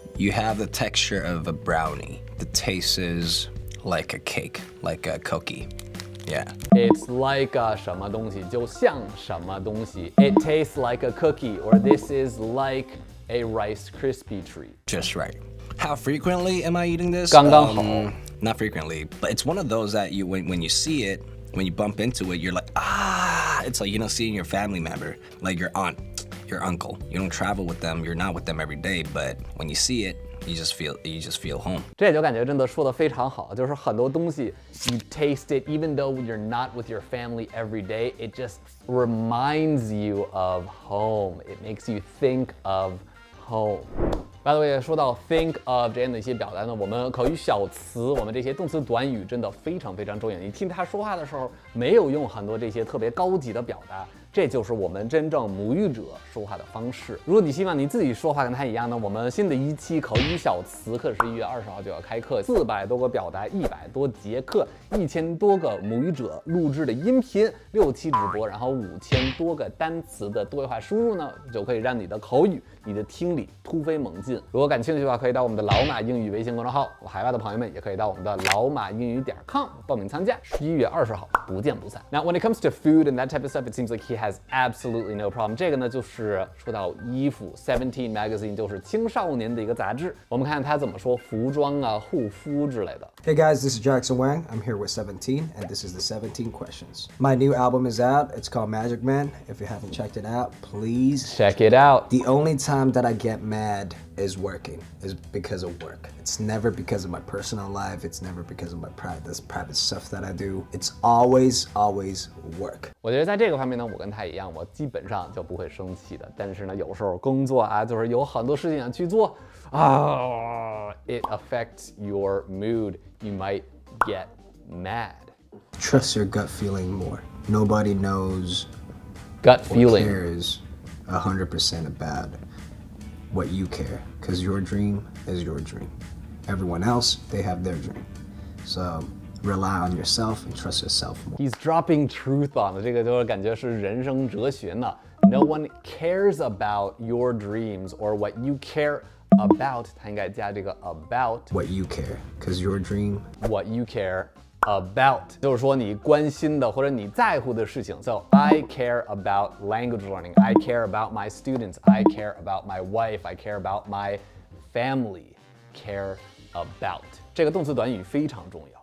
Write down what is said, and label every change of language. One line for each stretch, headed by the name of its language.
English: You have the texture of a brownie. The taste is like a cake, like a cookie. Yeah. It's like a
Chinese: 什么东西，就像什么东西。
English: It tastes like a cookie, or this is like a Rice Krispie treat. Just right. How frequently am I eating this?
Chinese: 刚刚好。
English: Not frequently, but it's one of those that when you see it, when you bump into it, you're like, it's like, seeing your family member, like your aunt, your uncle. You don't travel with them, you're not with them every day, but when you see it, you just feel home.
Chinese: 这就感觉真的说得非常好，就是很多东西
English: you taste it even though you're not with your family every day, it just reminds you of home. It makes you think of home. By the way，
Chinese: 说到 think of 这样的一些表达呢，我们口语小词，我们这些动词短语真的非常非常重要。你听他说话的时候，没有用很多这些特别高级的表达，这就是我们真正母语者说话的方式。如果你希望你自己说话跟他一样呢，我们新的一期口语小词课11月20号就要开课，400多个表达，100多节课，1000多个母语者录制的音频，6期直播，然后5000多个单词的多元化输入呢，就可以让你的口语、你的听力突飞猛进。如果感兴趣的话，可以到我们的老马英语微信公众号，海外的朋友们也可以到我们的老马英语.com 报名参加，11月20号不见不散。
English: Now when it comes to food and that type of stuff, it seems like he has absolutely no problem.
Chinese: 这个呢，就是说到衣服 ，17 magazine 就是青少年的一个杂志。我们看看他怎么说服装啊、护肤之类的。
English: Hey guys, this is Jackson Wang. I'm here with 17, and this is the 17 questions. My new album is out. It's called Magic Man. If you haven't checked it out, please check it out. The only time that I get mad is working, is because of work. It's never because of my personal life. It's never because of my private stuff that I do. It's always work.
Chinese: 我觉得在这个方面呢，我跟他一样，我基本上就不会生气的。但是呢，有时候工作啊，就是有很多事情要去做啊 ，
English: it affects your mood. You might get mad. Trust your gut feeling more. Nobody knows gut or feeling cares 100% about what you care, because your dream is your dream. Everyone else, they have their dream. So rely on yourself and trust yourself more. He's dropping truth on
Chinese: 的，这个就是感觉是人生哲学呢。
English: No one cares about your dreams or what you care about.
Chinese: 它应该加这个 about.
English: What you care, because your dream. What you care about
Chinese: 就是说你关心的或者你在乎的事情。
English: So I care about language learning. I care about my students. I care about my wife. I care about my family. Care about
Chinese: 这个动词短语非常重要。